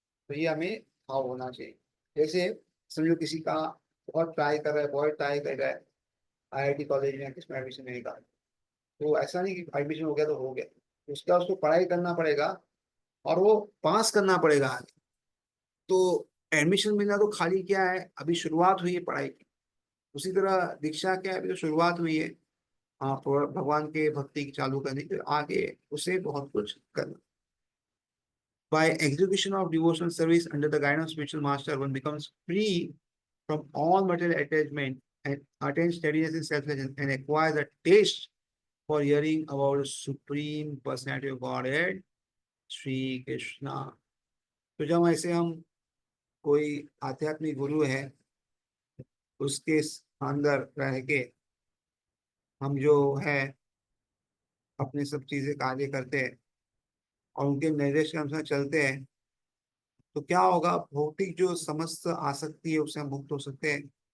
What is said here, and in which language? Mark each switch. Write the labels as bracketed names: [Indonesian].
[Hindi] तो ये हमें भाव होना चाहिए। जैसे समझो किसी का बहुत ट्राई कर रहा है, बहुत ट्राई कर रहा है आईआईटी कॉलेज में किसमें एडमिशन लेने का, तो ऐसा नहीं कि एडमिशन हो गया तो हो गया, उसका उसको पढ़ाई करना पड़ेगा और वो पास करना पड़ेगा आगे। तो एडमिशन मिलना तो खाली क्या है, अभी शुरुआत हुई है पढ़ाई की। उसी तरह दीक्षा क्या है, अभी तो शुरुआत हुई है। हाँ, भगवान के भक्ति की चालू करने के आगे उसे बहुत कुछ करना। [English] By execution of devotional service under the guidance of spiritual master, one becomes free from all material attachment and attains steadiness in self-reliance and acquires a taste for hearing about the supreme personality of Godhead, Sri Krishna. [Hindi] तो जब ऐसे हम कोई आध्यात्मिक गुरु है उसके अंदर रह के हम जो है अपने सब चीजें कार्य करते हैं और उनके निर्देश के अनुसार चलते हैं, तो क्या होगा, भौतिक जो समस्त आसक्ति है उससे हम मुक्त हो सकते हैं।